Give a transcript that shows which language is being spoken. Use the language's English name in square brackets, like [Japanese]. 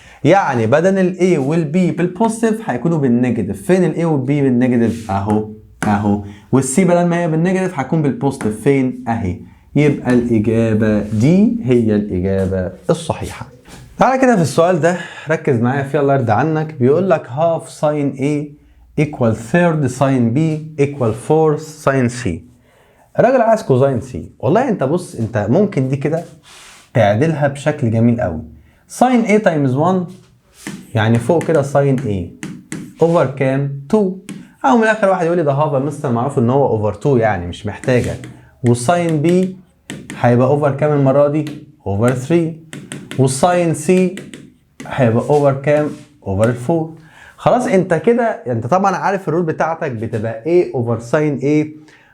[Arabic] يعني بدل الاي والبي بالبوزيتيف هيكونوا بالنيجاتيف. فين الاي والبي بالنيجاتيف؟ اهو. والسي بدل ما هي بالنيجاتيف هتكون بالبوزيتيف، فين؟ اهي. يبقى الاجابه دي هي الاجابه الصحيحه. تعالى كده في السؤال ده ركز معايا فيه الله يرضى عنك. بيقول لك [English] half sin A equal third sin B equal fourth sin C. [Arabic] الراجل عايز كوزين سي. والله انت بص، انت ممكن دي كده تعدلها بشكل جميل قوي. [English] sin A times 1 [Arabic] يعني فوق كده [English] sin A over [Arabic] كام؟ 2. او من الاخر واحد يقول لي ده هاف مستر معروف ان هو [English] over 2 [Arabic] يعني مش محتاجه. والساين B هيبقى over كام المره دي؟ [English] over 3. [Arabic] والساين سي هيبقى اوفر كام؟ اوفر 4. خلاص انت كده، انت طبعا عارف الرول بتاعتك بتبقى ايه اوفر ساين ايه.